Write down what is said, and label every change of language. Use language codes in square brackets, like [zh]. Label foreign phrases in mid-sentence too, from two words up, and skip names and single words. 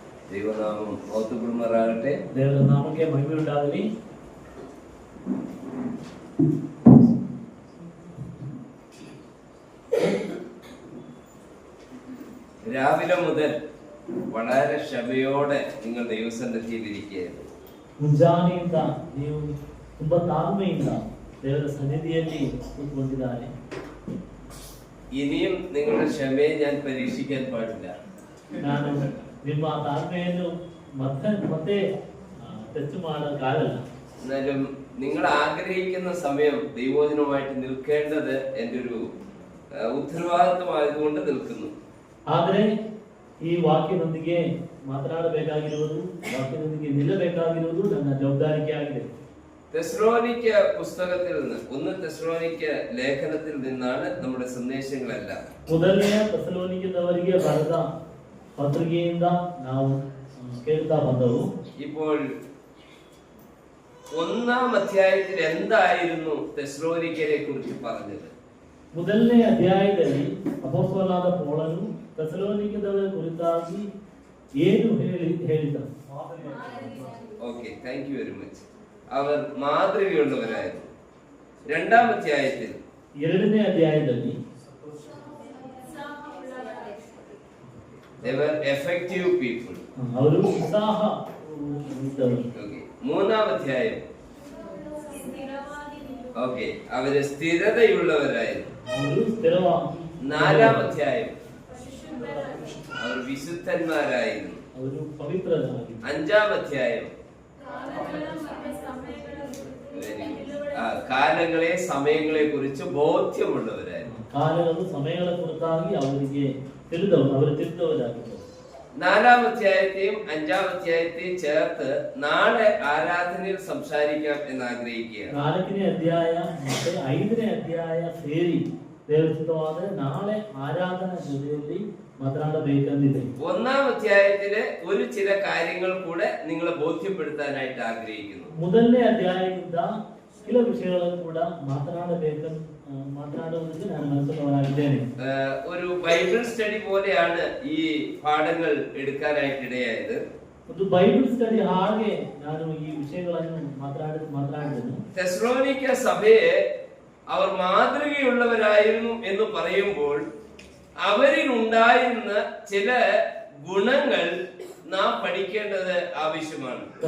[ml] ദൈവനാമം മഹത്വപ്പെടുമാറാകട്ടെ. [kn] ದೇವರ ನಾಮಕ್ಕೆ ಮಹಿಮೆ ಉಂಟಾಗಲಿ. [ml] രാവിലെ മുതൽ വളരെ ക്ഷമയോടെ നിങ്ങൾ ദൈവസന്നിധിയിൽ ഇരിക്കുകയായിരുന്നു. [kn] ಮುಂಜಾನೆಯಿಂದ ನೀವು ತುಂಬಾ ತಾಳ್ಮೆಯಿಂದ ದೇವರ ಸನ್ನಿಧಿಯಲ್ಲಿ ಕೂತ್ಕೊಂಡಿದ್ದಾರೆ. [ml] ഇനിയും നിങ്ങളുടെ ക്ഷമയെ ഞാൻ പരീക്ഷിക്കാൻ പാടില്ല. [kn] ನಾನು ನಿಮ್ಮ ತಾಳ್ಮೆಯನ್ನು ಮತ್ತೆ ടെസ്റ്റ് ಮಾಡೋಕ್ಕಾಗಲ್ಲ. [ml] എന്നാലും നിങ്ങൾ ആഗ്രഹിക്കുന്ന സമയം ദൈവവചനവുമായിട്ട് നിൽക്കേണ്ടത് എൻ്റെ ഒരു ഉത്തരവാദിത്വമായതുകൊണ്ട് നിൽക്കുന്നു. [kn] ಆದರೆ ಈ ವಾಕ್ಯದೊಂದಿಗೆ ಮಾತನಾಡಬೇಕಾಗಿರುವುದು, ವಾಕ್ಯದೊಂದಿಗೆ ನಿಲ್ಲಬೇಕಾಗಿರುವುದು ನನ್ನ ಜವಾಬ್ದಾರಿಕೆ ಆಗಿದೆ. [ml] തെസ്സലോനിക്ക പുസ്തകത്തിൽ നിന്ന്, 1 തെസ്സലോനിക്ക ലേഖനത്തിൽ നിന്നാണ് നമ്മുടെ സന്ദേശങ്ങളെല്ലാം. [kn] ಮೊದಲನೆಯ ತೆಸಲೋನಿಕದವರಿಗೆ ಬರೆದ പത്രികಯಿಂದ ನಾವು കേൾತಾ ಬಂದವು. [ml] ഇപ്പോൾ 1-ാം അധ്യായത്തിൽ എന്തായിരുന്നു തെസ്സലോനിക്കരെ കുറിച്ച് പറഞ്ഞത്? [kn] ಮೊದಲನೇ ಅಧ್ಯಾಯದಲ್ಲಿ ಅಪೊಸ್ತಲನಾದ ಪೌಲನು ತೆಸಲೋನಿಕದವರ ಕುರಿತಾಗಿ ಏನು ಹೇಳಿದನು? [ml] ഓക്കെ, [en] thank you very much. [ml] അവർ മാതൃകയുള്ളവരായിരുന്നു. 2-ാം അധ്യായത്തിൽ, [kn] 2ನೇ ಅಧ್ಯಾಯದಲ್ಲಿ [en] they were effective people. [kn] ಅವರು ಉತ್ಸಾಹ ಇದ್ದವರು. [ml] ഓക്കെ, 3-ാം അധ്യായം, ഓക്കെ, അവര് സ്ഥിരതയുള്ളവരായിരുന്നു. [kn] ಅವರು ಸ್ಥಿರವಾಗಿ. [ml] 4-ാം അധ്യായം, അവർ വിശുദ്ധന്മാരായിരുന്നു. [kn] ಅವರು ಪವಿತ್ರರಾಗಿ. [ml] 5-ാം അധ്യായം, കാലങ്ങളെ സമയങ്ങളെ കുറിച്ച് ബോധ്യമുള്ളവരായിരുന്നു. [kn] ಕಾಲಗಳು ಸಮಯಗಳ ಕುರಿತಾಗಿ ಅವರಿಗೆ ತಿಳಿದವರಾಗಿದ್ದರು. [ml] 4-ാം അധ്യായത്തെയും 5-ാം അധ്യായത്തെയും ചേർത്ത് നാളെ ആരാധനയിൽ സംസാരിക്കാം എന്ന് ആഗ്രഹിക്കുകയാണ്. [kn] 4ನೇ ಅಧ್ಯಾಯ ಮತ್ತೆ 5ನೇ ಅಧ್ಯಾಯ ಸೇರಿ ದೇವಚಿತ್ತವಾದರೆ ನಾಳೆ ಆರಾಧನಾ ಜೊತೆಯಲ್ಲಿ ಮಾತನಾಡಬೇಕೆಂದಿದೆ. [ml] 1-ാം അധ്യായത്തിലെ ഒരു ചില കാര്യങ്ങൾ കൂടെ നിങ്ങളെ ബോധ്യപ്പെടുത്താനായിട്ട് ആഗ്രഹിക്കുന്നു. [kn] ಮೊದಲನೇ ಅಧ್ಯಾಯದಿಂದ ಕೆಲವು ವಿಷಯಗಳನ್ನು ಕೂಡ [ml] മാതനാടുന്നതിന് ഞാൻ മനസ്സിലാക്കിದ್ದೇನೆ. ഒരു [en] Bible study [ml] പോലെയാണ് ഈ പാഠങ്ങൾ എടുക്കാനായിട്ട് ഇടയായത്. [kn] ಒಂದು [en] Bible study [kn] ಹಾಗೆ ನಾನು ಈ ವಿಷಯಗಳನ್ನು ಮಾತನಾಡಿದೆನು. [ml] തെസ്സലോനിക്ക സഭയെ അവർ മാതൃകയുള്ളവരായിരുന്നു എന്ന് പറയുമ്പോൾ അവരിൽ ഉണ്ടായിരുന്ന ചില ഗുണങ്ങൾ നാം പഠിക്കേണ്ടത് ആവശ്യമാണ്.